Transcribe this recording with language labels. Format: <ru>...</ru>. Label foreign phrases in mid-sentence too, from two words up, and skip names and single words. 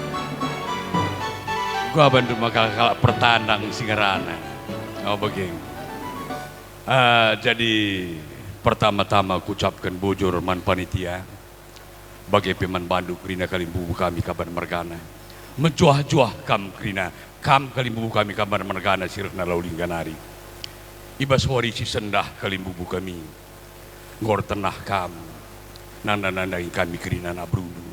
<btx>Gua bantu makal kalak pertandang singerana. Oh begini. Jadi pertama-tama kucapkan bujur man panitia bagi peman bandu kerina kalimbubu kami Kaban Mergana. Menjuah-juah kam kerina kam kalimbubu kami Kaban Mergana sirna Laulingga nari. Ibas wari si sendah kalimbubu kami. Ngor tenah kam nanda-nandain kami kerina nabrundu.</btx>